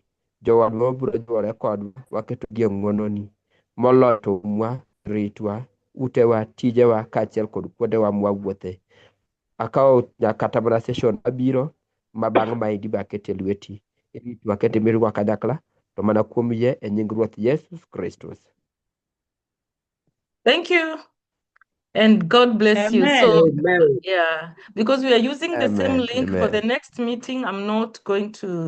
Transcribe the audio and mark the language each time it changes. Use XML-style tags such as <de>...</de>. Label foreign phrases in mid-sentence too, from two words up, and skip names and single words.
<luo>Jowadwa mabiro jiwore kodwa, waketogi e ng'wononi. Moloyo to umwa, ritwa, utewa, tijewa, kaachiel kod kuondewa mwawuothe. Akawo kata mana session mabiro ma bang' maendi be aketo e lweti. Iritwa kendo imirwa kanyakla, to mana kuom yie e nying Ruoth Yesus Kristus.</luo> <en>Thank you. And God bless you. Amen. So, Amen. yeah, because we are using the same Amen. link for the Amen. next meeting, I'm not going to</en>